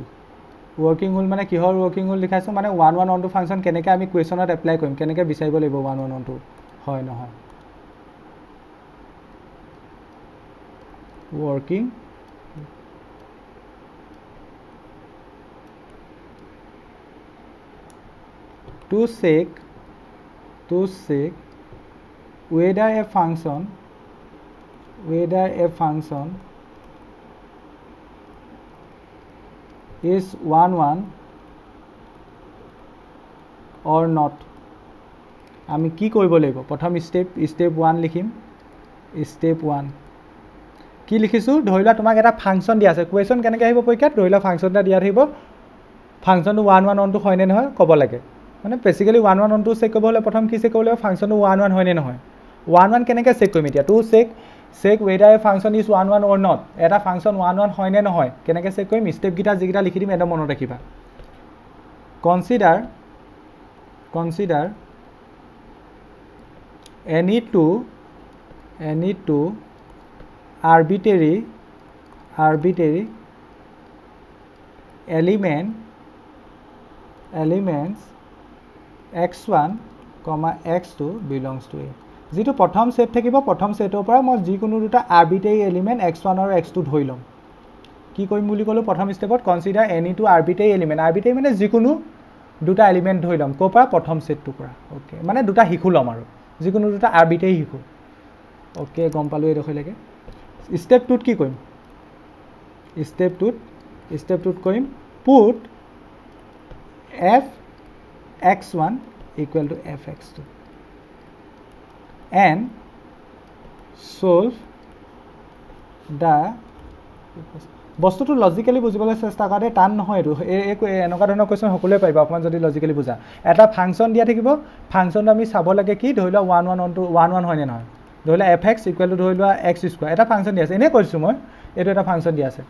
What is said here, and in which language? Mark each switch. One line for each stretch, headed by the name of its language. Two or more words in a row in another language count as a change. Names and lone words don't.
English: working rule
Assamese: মানে কিহৰ
English: working rule
Assamese: লিখাইছোঁ? মানে
English: 1 1 1 2 function
Assamese: কেনেকৈ আমি কুৱেশ্যনত এপ্লাই কৰিম, কেনেকৈ বিচাৰিব লাগিব 1 1 1 2 হয় নহয়।
English: ৱৰ্কিং to check whether a function is 1 1 or not,
Assamese: আমি কি কৰিব লাগিব? প্ৰথম ষ্টেপ 1 লিখিম। ষ্টেপ 1 কি লিখিছোঁ? ধৰি লোৱা তোমাক এটা ফাংচন দিয়া আছে, কুৱেশ্যন কেনেকৈ আহিব পৰীক্ষাত? ধৰি লোৱা ফাংচন এটা দিয়া থাকিব, ফাংচনটো 1 1 1 2 হয়নে নহয় ক'ব লাগে। মানে বেচিকেলি 1 1 1 2 চেক কৰিব হ'লে প্ৰথম কি চেক কৰিব লাগিব? ফাংচনটো 1 1 হয়নে নহয়। 1 1 কেনেকৈ চেক কৰিম এতিয়া?
English: to check whether a function is 1 1 or not,
Assamese: এটা ফাংচন 1 1 হয়নে নহয় কেনেকৈ চেক কৰিম? ষ্টেপকেইটা যিকেইটা লিখি দিম একদম মনত ৰাখিবা।
English: কনচিডাৰ any two arbitrary elements x1, x2 belongs to A।
Assamese: যিটো প্ৰথম ছেট থাকিব, প্ৰথম ছেটৰ পৰা মই যিকোনো দুটা
English: arbitrary element
Assamese: x1 আৰু x2 ধৰি ল'ম। কি কৰিম বুলি ক'লোঁ? প্ৰথম ষ্টেপত
English: consider any two arbitrary element,
Assamese: আৰ্বিট্ৰেৰী মানে যিকোনো দুটা
English: এলিমেণ্ট
Assamese: ধৰি ল'ম। ক'ৰ পৰা? প্ৰথম ছেটটোৰ পৰা। অ'কে, মানে দুটা শিশু ল'ম আৰু যিকোনো দুটা আৰ্বিট্ৰেৰী শিশু। অ'কে, গম পালোঁ এইডোখৰলৈকে। ষ্টেপ 2ত কি কৰিম? ষ্টেপ 2ত কৰিম
English: put fx1 = fx2 and solve the
Assamese: বস্তুটো লজিকেলি বুজিবলৈ চেষ্টা কৰা, টান নহয় এইটো। এনেকুৱা ধৰণৰ কুৱেশ্যন সকলোৱে পাৰিব অকণমান যদি লজিকেলি বুজা। এটা ফাংচন দিয়া থাকিব, ফাংচনটো আমি চাব লাগে কি? ধৰি লোৱা 1 1 1 2 1 1 হয়নে নহয়। ধৰি লোৱা fx = ধৰি লোৱা x², এটা ফাংচন দিয়া আছে, এনেই কৈছোঁ মই, এইটো এটা ফাংচন দিয়া আছে।